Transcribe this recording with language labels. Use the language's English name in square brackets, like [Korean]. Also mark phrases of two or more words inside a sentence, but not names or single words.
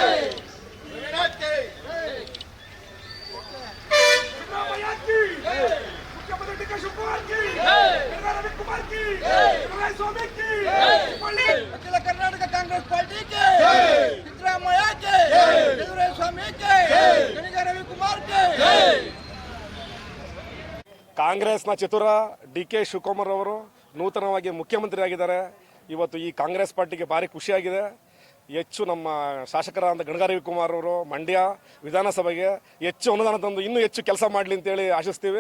[Hindi] मुख्यमंत्री डीके शिवकुमार की, रवि कुमार की, स्वामी की, अखिल कर्नाटक कांग्रेस पार्टी के सिद्धरामಯ್ಯ के, स्वामी के, रवि कुमार के। [Kannada] ಕಾಂಗ್ರೆಸ್ನ ಚತುರ ಡಿ.ಕೆ. ಶಿವಕುಮಾರ್ ಅವರು ನೂತನವಾಗಿ ಮುಖ್ಯಮಂತ್ರಿ ಆಗಿದ್ದಾರೆ. ಇವತ್ತು ಈ ಕಾಂಗ್ರೆಸ್ ಪಾರ್ಟಿಗೆ ಭಾರಿ ಖುಷಿಯಾಗಿದೆ. ಹೆಚ್ಚು ನಮ್ಮ ಶಾಸಕರಾದ ಗಣಗ ರವಿಕುಮಾರ್ ಅವರು ಮಂಡ್ಯ ವಿಧಾನಸಭೆಗೆ ಹೆಚ್ಚು ಅನುದಾನ ತಂದು ಇನ್ನೂ ಹೆಚ್ಚು ಕೆಲಸ ಮಾಡಲಿ ಅಂತೇಳಿ ಆಶಿಸ್ತೀವಿ.